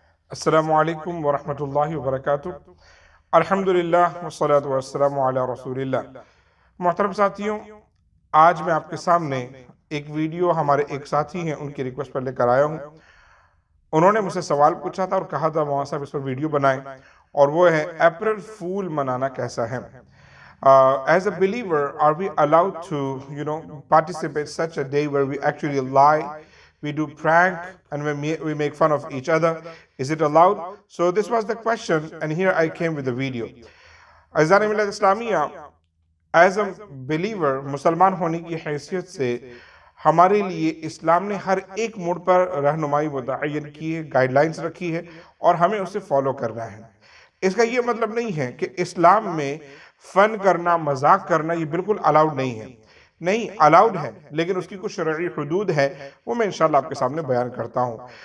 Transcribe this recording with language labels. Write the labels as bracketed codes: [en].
[ur] السلام علیکم ورحمۃ اللہ وبرکاتہ۔ الحمدللہ والصلاة والسلام علی رسول اللہ۔ محترم ساتھیوں، آج میں آپ کے سامنے ایک ویڈیو ہمارے ایک ساتھی ہیں ان کی ریکویسٹ پر لے کر آیا ہوں۔ انہوں نے مجھ سے سوال پوچھا تھا اور کہا تھا مولانا صاحب اس پر ویڈیو بنائیں، اور وہ ہے اپریل فول منانا کیسا ہے۔ [en] As a believer, are we allowed to, participate such a day where we actually lie, we do prank, and we make fun of each other? Is it allowed? So this was the question, and here I came with the video. [ur] Azan Millat Islamiyya, [en] as a believer, [ur] مسلمان ہونے کی حیثیت سے ہمارے لیے اسلام نے ہر ایک موڑ پر رہنمائی متعین کی ہے، گائیڈ لائنز رکھی ہے، اور ہمیں اسے فالو کرنا ہے۔ اس کا یہ مطلب نہیں ہے کہ اسلام میں فن کرنا، مذاق کرنا یہ بالکل الاؤڈ نہیں ہے۔ نہیں، الاؤڈ ہے، لیکن اس کی کچھ شرعی حدود ہے، وہ میں انشاءاللہ آپ کے سامنے بیان کرتا ہوں۔